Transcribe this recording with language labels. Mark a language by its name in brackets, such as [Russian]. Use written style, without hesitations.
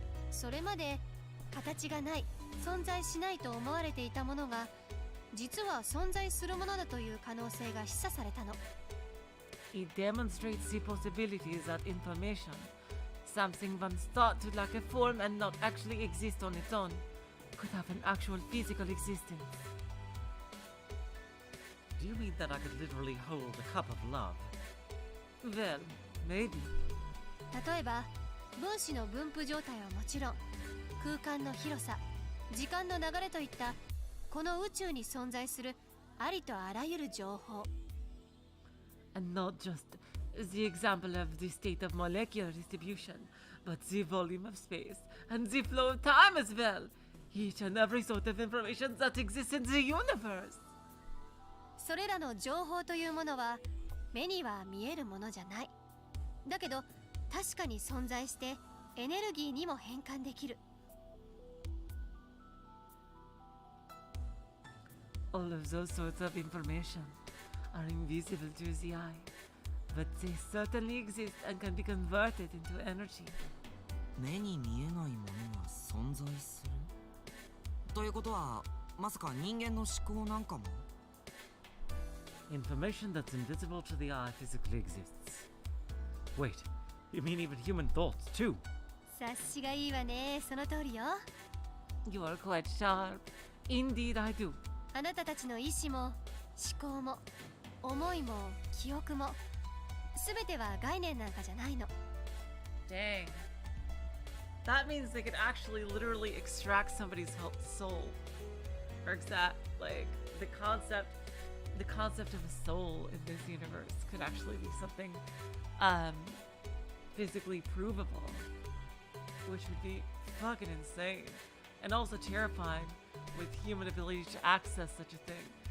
[Japanese] それまで形がない、存在しないと思われていたものが実は存在するものだという可能性が示唆されたの。 [English] It demonstrates the possibilities that information, something once thought to lack a form and not actually exist on its own, could have an actual physical existence. Do you mean that I could literally hold a cup of love? Well, maybe. [Japanese] 例えば分子の分布状態はもちろん空間の広さ、時間の流れといったこの宇宙に存在するありとあらゆる情報。 [English] And not just the example of the state of molecular distribution, but the volume of space and the flow of time as well. Each and every sort of information that exists in the universe. [Japanese] それらの情報というものは目には見えるものじゃない。だけど確かに存在してエネルギーにも変換できる。 [English] All of those sorts of information are invisible to the eye, but they certainly exist and can be converted into energy. [Japanese] 目に見えないものが存在するということはまさか人間の思考なんかも [English] Information that's invisible to the eye physically exists. Wait, you mean even human thoughts too? [Japanese] 察しがいいわね。その通りよ。 [English] You are quite sharp. Indeed, I do. [Japanese] あなたたちの意志も思考も思いも記憶も全ては概念なんかじゃないの。 [English] Dang. That means they could actually literally extract somebody's soul. Or exact, like, the concept of a soul in this universe could actually be something physically provable, which would be fucking insane and also terrifying with human ability to access such a thing.